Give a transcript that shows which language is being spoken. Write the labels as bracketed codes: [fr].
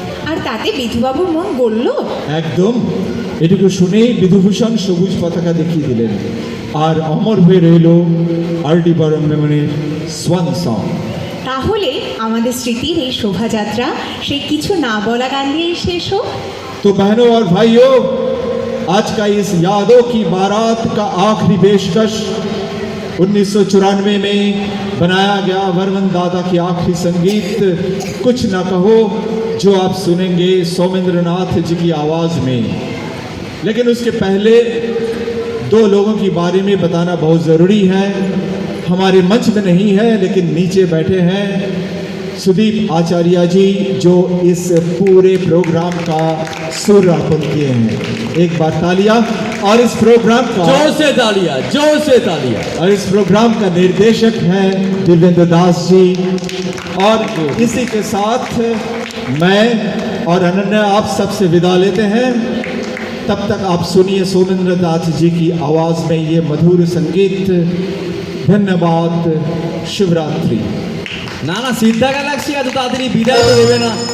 [bn] আর তাতে বিধুবাবুর মন গড়ল। একদম। এটুকু শুনেই বিধুভূষণ সবুজ পতাকা দেখিয়ে দিলেন, আর অমর হয়ে রইল আর.ডি বর্মনের সোয়ান সং। তাহলে আমাদের স্মৃতির এই শোভাযাত্রা সেই কিছু না বলা গান দিয়েই শেষ হোক। [hi] तो बहनों और भाइयों, आज का इस यादों की बारात का आखिरी पेशकश 1994 में बनाया गया वर्मन दादा की आखिरी संगीत कुछ ना कहो, जो आप सुनेंगे सोमेंद्र नाथ जी की आवाज़ में। लेकिन उसके पहले 2 लोगों के बारे में बताना बहुत ज़रूरी है। हमारे मंच में नहीं है लेकिन नीचे बैठे हैं सुदीप आचार्य जी, जो इस पूरे प्रोग्राम का सुर अर्पण किए हैं। एक बार तालियां। और इस प्रोग्राम का जोर से तालियां, जोर से तालियां। और इस प्रोग्राम का निर्देशक है दिव्येंद्र दास जी। और इसी के साथ मैं और अनन्या आप सबसे विदा लेते हैं। तब तक आप सुनिए सोमेंद्र दास जी की आवाज़ में ये मधुर संगीत। धन्यवाद। शिवरात्रि। [bn] না না, সিদ্ধা গ্যালাক্সি এত তাড়াতাড়ি বিদায় তো দেবে না।